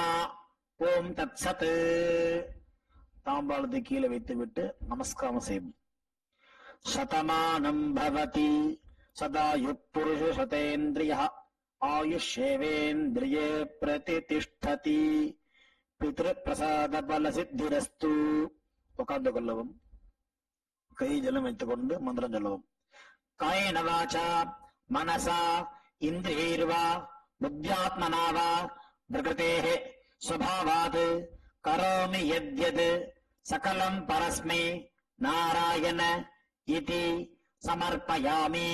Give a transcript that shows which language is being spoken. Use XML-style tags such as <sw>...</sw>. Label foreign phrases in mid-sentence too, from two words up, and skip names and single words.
<sa>ओम् तत्सत्.</sa> <ta>தாம்பாளத்தை கீழே வைத்துவிட்டு நமஸ்காரம் செய்யும்.</ta> <sa>शतमानं भवति सदायुः पुरुषः शतेन्द्रियः आयुष्येवेन्द्रिये प्रतितिष्ठति पितृप्रसाद बल सिद्धिरस्तु.</sa> <ta>உட்கார்ந்து கொள்ளவும். கை ஜலம் வைத்துக் கொண்டு மந்திரம் சொல்லவும்.</ta> <sa>कायेन वाचा मनसा इन्द्रियैर्वा बुद्ध्यात्मना वा प्रकृतेः स्वभावात् करोमि यद्यत् सकलं परस्मै नारायण इति समर्पयामि.</sa>